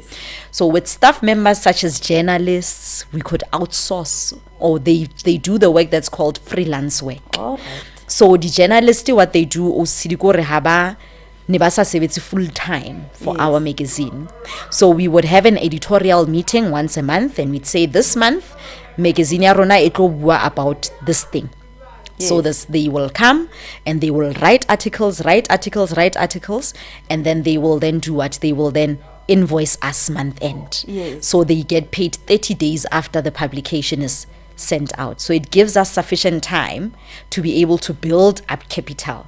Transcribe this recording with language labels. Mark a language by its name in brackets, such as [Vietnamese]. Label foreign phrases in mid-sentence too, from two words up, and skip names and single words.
[English] So with staff members such as journalists, we could outsource, or they do the work that's called freelance work. All right. So the journalists, what they do, [Southern Sotho] Nibasa sebetsi [English] full time for our magazine. So we would have an editorial meeting once a month, and we'd say, this month magazine [Southern Sotho] ya rona e tlo bua [English] about this thing. So they will come and they will write articles, and then they will then do what? They will then invoice us month end. So they get paid 30 days after the publication is sent out. So it gives us sufficient time to be able to build up capital.